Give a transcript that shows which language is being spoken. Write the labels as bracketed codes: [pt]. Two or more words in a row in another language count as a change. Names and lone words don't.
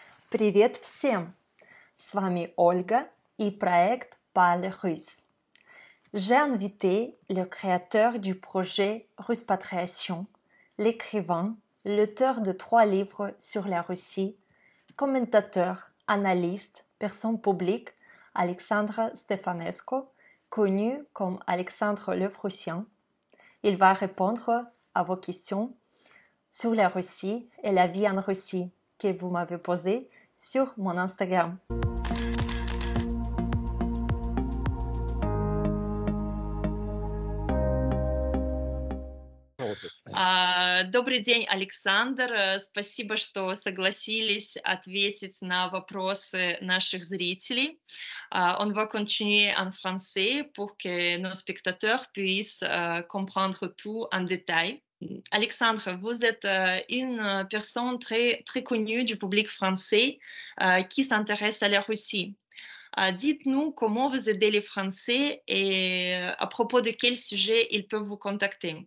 [ru] Привет всем! С вами Ольга et проект Parle russe. [fr] J'ai invité le créateur du projet Ruspatriation, l'écrivain, l'auteur de 3 livres sur la Russie, commentateur, analyste, personne publique, Alexandre Stefanescu, connu comme Alexandre le Prussien. Il va répondre à vos questions sur la Russie et la vie en Russie que vous m'avez posées sur mon Instagram. [ru] Добрый день, Александр. Спасибо, что согласились ответить на вопросы наших зрителей. [fr] On va continuer en français pour que nos spectateurs puissent comprendre tout en détail. Alexandre, vous êtes une personne très, très connue du public français qui s'intéresse à la Russie. Dites-nous comment vous aidez les Français et à propos de quel sujet ils peuvent vous contacter.